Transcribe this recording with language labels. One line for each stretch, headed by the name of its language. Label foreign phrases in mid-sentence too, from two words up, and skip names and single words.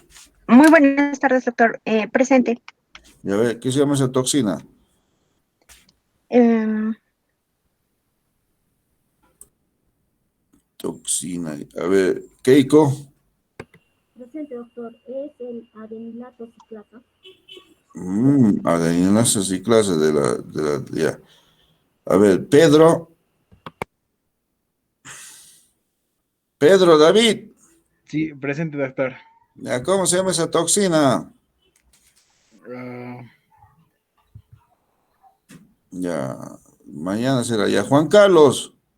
Spanish: Muy buenas tardes, doctor. Presente. Ya ve, ¿qué se llama esa toxina? Toxina. A ver, Keiko. Presente, doctor. Es el adenilato ciclasa. Adeninasa ciclasa ya. A ver, Pedro. Pedro David. Sí, presente, doctor. Ya, ¿cómo se llama esa toxina? Ya, mañana será ya. Juan Carlos.